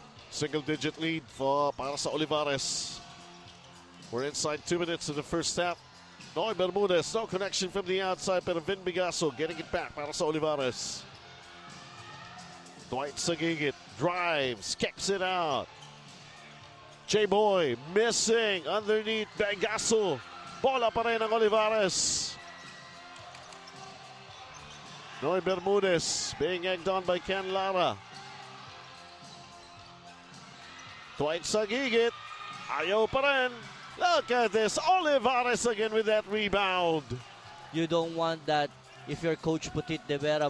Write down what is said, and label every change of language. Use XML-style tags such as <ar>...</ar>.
<en>Single-digit lead</en> <tl>para sa Olivarez.</tl> <en>We're inside 2 minutes in the first half. Noy Bermudez, no connection from the outside,</en> <tl>pero</tl> <en>Vin Bigaso getting it back</en> <tl>para sa Olivarez.</tl> <en>Dwight Sagigit drives, kicks it out. J-Boy missing underneath Bigaso.</en> <tl>Bola pa rin ang Olivarez.</tl> <en>Noy Bermudez being egged on by Ken Lara. Dwight Sagigit,</en> <tl>ayaw pa rin.</tl> <en>Look at this, Olivarez again with that rebound. You don't want that if you're Coach Putit de Vera.</en>